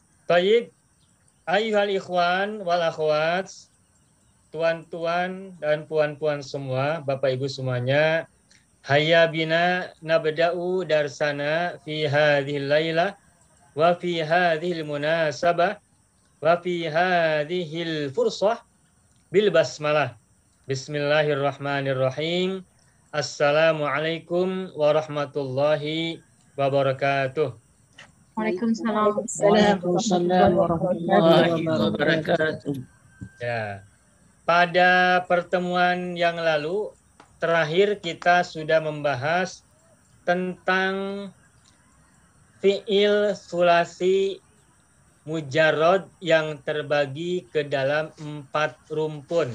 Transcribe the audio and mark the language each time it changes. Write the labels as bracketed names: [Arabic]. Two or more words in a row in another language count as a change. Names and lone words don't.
[Indonesian] Baik, [Arabic] أيها الإخوان والأخوات, [Malay] tuan-tuan dan puan-puan semua, [Indonesian] Bapak Ibu semuanya, [Arabic] هيا بنا نبدأ درسنا في هذه الليلة وفي هذه المناسبة وفي هذه الفرصة بالبسملة. بسم الله الرحمن الرحيم. السلام عليكم ورحمة الله وبركاته. وعليكم السلام ورحمة الله وبركاته. [Indonesian] Ya, pada pertemuan yang lalu terakhir kita sudah membahas tentang fiil sulasi mujarrad yang terbagi ke dalam 4 rumpun.